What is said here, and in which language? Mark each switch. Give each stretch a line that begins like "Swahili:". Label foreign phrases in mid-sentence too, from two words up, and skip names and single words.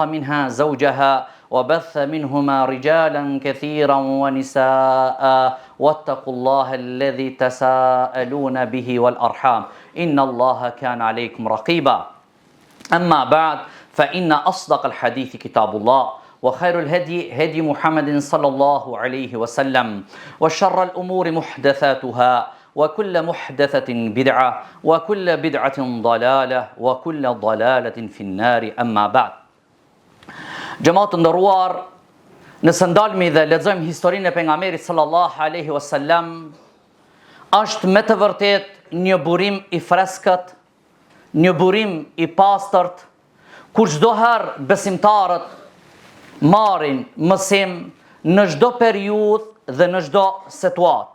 Arabic: منها زوجها وبث منهما رجالا كثيرا ونساء واتقوا الله الذي تساءلون به والأرحام إن الله كان عليكم رقيبا أما بعد فإن أصدق الحديث كتاب الله وخير الهدي هدي محمد صلى الله عليه وسلم وشر الأمور محدثاتها وكل محدثة بدعة وكل بدعة ضلالة وكل ضلالة في النار أما بعد.
Albanian: Gjematë ndëruar, nëse ndalmi dhe lexojmë historinë e pejgamberit
Arabic: صلى الله عليه وسلم,
Albanian: është me të vërtet një burim i freskët, një burim i pastërt, kur çdo herë besimtarët marrin mësim në çdo periudhë dhe në çdo situatë.